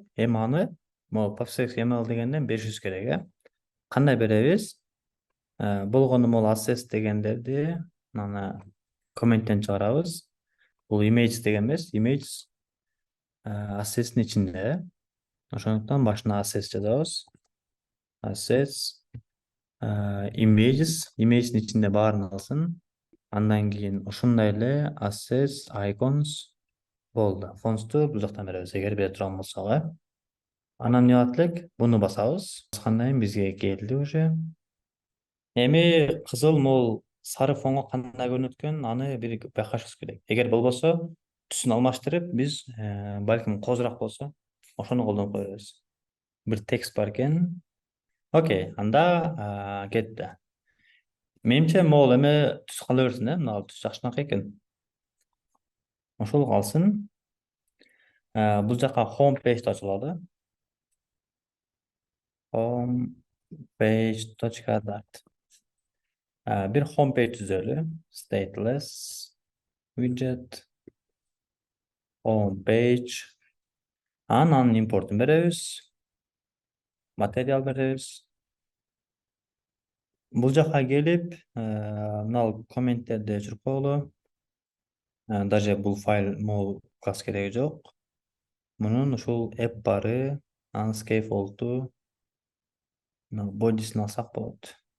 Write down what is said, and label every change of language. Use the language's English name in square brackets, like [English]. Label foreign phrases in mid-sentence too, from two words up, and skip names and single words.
[Kyrgyz] Эми аны могу PubSec.ml дегенден беришибиз керек, э? Кандай беребиз? Болгону могул access дегендерди мына комменттен чыгарабыз. Бул image деген эмес, [English] image access'in [Kyrgyz] ичинде. Ошондуктан башына access жазабыз. [English] Access images, [Kyrgyz] image'in ичинде баарын алсын. Андан кийин ошондой эле [English] access icons [Kyrgyz] болду. Fonts'ту бул жактан беребиз, эгер бере турган болсок, э? Анан эмне кылат элек? Буну басабыз. Баскандан кийин бизге келди уже. Эми кызыл, могул сары фонго кандай көрүнөт экен, аны бир байкашыбыз керек. Эгер болбосо, түсүн алмаштырып, биз балким козураак болсо, ошону колдонуп кое беребиз. Бир текст бар экен. Окей, анда кетти. Менимче могул эме түз кала берсин, мына түз жакшынаак экен. Ошол калсын. Бул жака [English] home page [Kyrgyz] ачылады. Homepage.dart. Бир [English] home page [Kyrgyz] түзөлү. [English] Stateless widget home page. [Kyrgyz] Анан импортун беребиз. Материал беребиз. Бул жака келип, мына комменттерди өчүрүп коелу. Даже бул файл могул класс кереги жок. Мунун ушул app бары, анын scaffold'у, бодисин алсак болот.